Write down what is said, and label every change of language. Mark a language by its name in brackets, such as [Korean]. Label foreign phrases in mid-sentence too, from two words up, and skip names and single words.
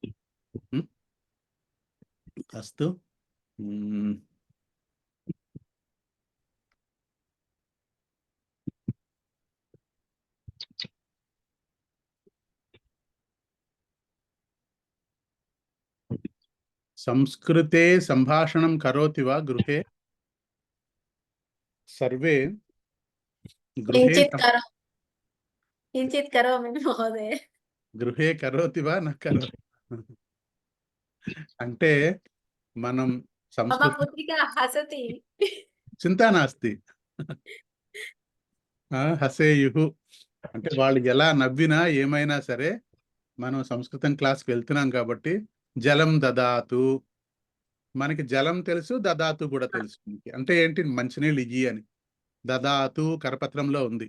[Sanskrit] అస్తు. సంస్కృతే సంభాషణం కరోతి వా గృహే? సర్వే గృహే किंचित करोमि महोदय. గృహే కరోతి వా న కరోతి? [Telugu] అంటే మనం मम సంస్కృతి [Sanskrit] पुत्रिका हसति. చింతా నాస్తి, హసేయుహు [Telugu] అంటే వాళ్ళు ఎలా నవ్వినా ఏమైనా సరే మనం సంస్కృతం క్లాస్కి వెళ్తున్నాం కాబట్టి [Sanskrit] జలం దదాతు, [Telugu] మనకి జలం తెలుసు, దదాతు కూడా తెలుసు. అంటే ఏంటి, మంచినీళ్ళు ఇయ్యి అని. దదాతు కరపత్రంలో ఉంది.